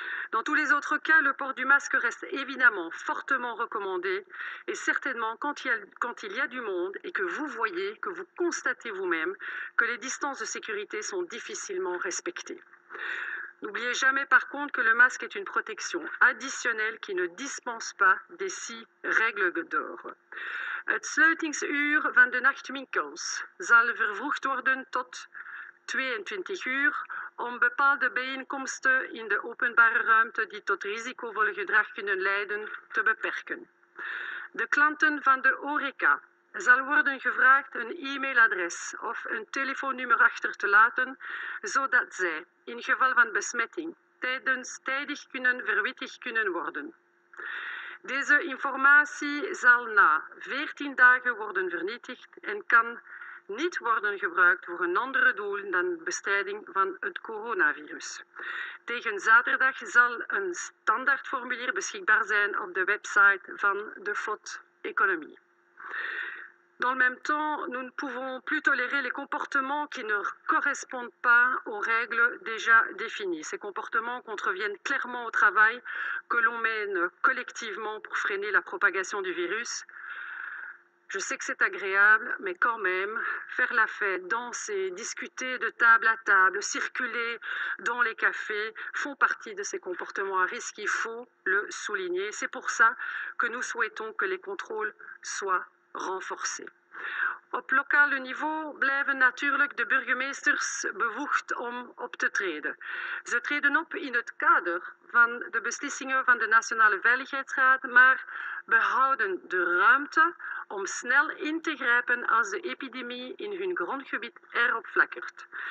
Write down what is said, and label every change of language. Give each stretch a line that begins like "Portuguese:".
French: Dans tous les autres cas, le port du masque reste évidemment fortement recommandé et certainement quand il y a du monde et que vous voyez, que vous constatez vous-même que les distances de sécurité sont difficilement respectées. N'oubliez jamais par contre que le masque est une protection additionnelle qui ne dispense pas des 6 règles d'or.
Dutch: Het sluitingsuur van de nachtwinkels zal vervroegd worden tot 22 uur om bepaalde bijeenkomsten in de openbare ruimte die tot risicovol gedrag kunnen leiden te beperken. De klanten van de horeca zal worden gevraagd een e-mailadres of een telefoonnummer achter te laten, zodat zij in geval van besmetting tijdig verwittigd kunnen worden. Deze informatie zal na 14 dagen worden vernietigd en kan niet worden gebruikt voor een ander doel dan bestrijding van het coronavirus. Tegen zaterdag zal een standaardformulier beschikbaar zijn op de website van de FOD-économie.
French: Dans le même temps, nous ne pouvons plus tolérer les comportements qui ne correspondent pas aux règles déjà définies. Ces comportements contreviennent clairement au travail que l'on mène collectivement pour freiner la propagation du virus. Je sais que c'est agréable, mais quand même, faire la fête, danser, discuter de table à table, circuler dans les cafés font partie de ces comportements à risque. Il faut le souligner. C'est pour ça que nous souhaitons que les contrôles soient renforcés.
Dutch: Op lokale niveau blijven natuurlijk de burgemeesters bevoegd om op te treden. Ze treden op in het kader van de beslissingen van de Nationale Veiligheidsraad, maar behouden de ruimte om snel in te grijpen als de epidemie in hun grondgebied erop flakkert.